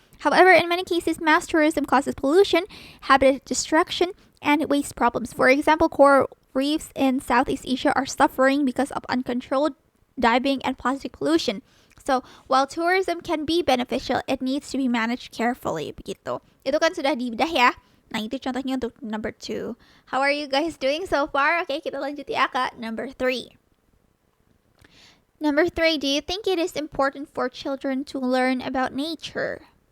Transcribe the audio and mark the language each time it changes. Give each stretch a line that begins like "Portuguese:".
English: However, in many cases, mass tourism causes pollution, habitat destruction, and waste problems. For example, coral reefs in Southeast Asia are suffering because of uncontrolled diving and plastic pollution. So, while tourism can be beneficial, it needs to be managed carefully.
Indonesian: Begitu. Itu kan sudah dibedah ya. Nah, itu contohnya untuk number 2.
English: How are you guys doing so far? Oke,
Indonesian: kita lanjut ya ke
English: number 3. Number 3, do you think it is important for children to learn about nature?